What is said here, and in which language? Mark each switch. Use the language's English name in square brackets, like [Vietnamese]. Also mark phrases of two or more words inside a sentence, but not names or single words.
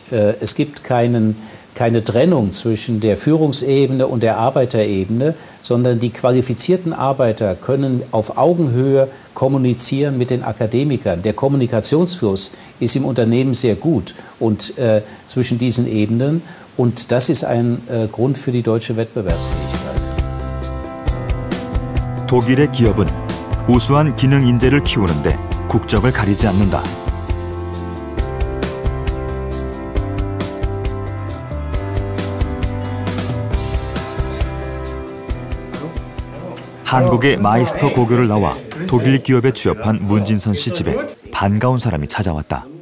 [German] Es gibt keine Trennung zwischen der Führungsebene und der Arbeiterebene, sondern die qualifizierten Arbeiter können auf Augenhöhe kommunizieren mit den Akademikern. Der Kommunikationsfluss ist im Unternehmen sehr gut und zwischen diesen Ebenen. Und das ist ein Grund für die deutsche Wettbewerbsfähigkeit. [Korean] 독일의 기업은 우수한 기능 인재를 키우는데 국적을 가리지 않는다. 한국의 마이스터 고교를 나와 독일 기업에 취업한 문진선 씨 집에 반가운 사람이 찾아왔다.